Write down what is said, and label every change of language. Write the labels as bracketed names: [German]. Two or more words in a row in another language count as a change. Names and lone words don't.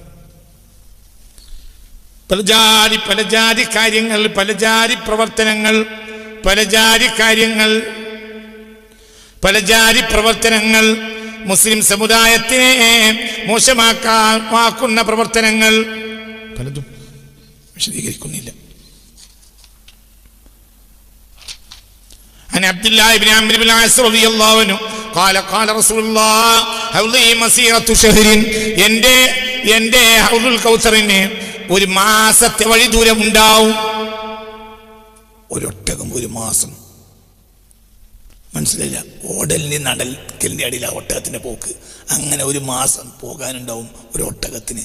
[Malayalam] പല ജാതി കാര്യങ്ങൾ, പല ജാതി പ്രവർത്തനങ്ങൾ, പല ജാതി പ്രവർത്തനങ്ങൾ, മുസ്ലിം സമുദായത്തിനെ മോശമാക്കുന്ന പ്രവർത്തനങ്ങൾ പലതും വിശദീകരിക്കുന്നില്ല. [Arabic] عن عبد الله بن عمرو بن العاص رضي الله عنه قال قال رسول الله حوضي مسيرة شهر, [Malayalam] എൻ്റെ ഹൗലുൽ കൗസറിന് ഒരു മാസത്തെ വഴി ദൂരം ഉണ്ടാവും. ഒരൊട്ടകം ഒരു മാസം. മനസ്സിലായില്ല? ഓടലിന് നടക്കലിൻ്റെ അടിയില ഒട്ടകത്തിൻ്റെ പോക്ക്. അങ്ങനെ ഒരു മാസം പോകാനുണ്ടാവും ഒരു ഒട്ടകത്തിന്.